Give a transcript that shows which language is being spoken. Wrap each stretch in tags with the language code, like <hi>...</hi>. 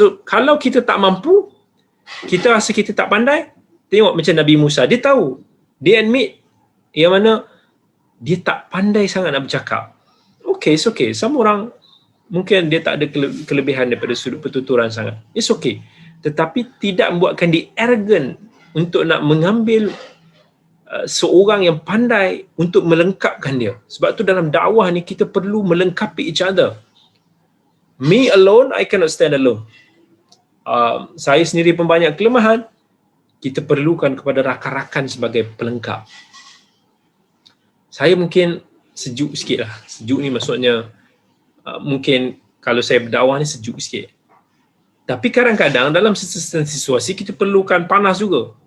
<ms>So, kalau kita tak mampu, kita rasa kita tak pandai, tengok macam Nabi Musa, dia tahu, dia admit yang mana dia tak pandai sangat nak bercakap.</ms> <en>Okay, it's okay.</en> <ms>Some orang mungkin dia tak ada kelebihan daripada sudut pertuturan sangat.</ms> <en>It's okay.</en> <ms>Tetapi tidak membuatkan dia arrogant untuk nak mengambil seorang yang pandai untuk melengkapkan dia. Sebab tu dalam dakwah ni kita perlu melengkapi</ms> <en>each other. Me alone, I cannot stand alone.</en> <ms>Saya sendiri pun banyak kelemahan. Kita perlukan kepada rakan-rakan sebagai pelengkap. Saya mungkin sejuk sikit lah. Sejuk ni maksudnya mungkin kalau saya berdakwah ni sejuk sikit. Tapi kadang-kadang dalam situasi kita perlukan panas juga.</ms>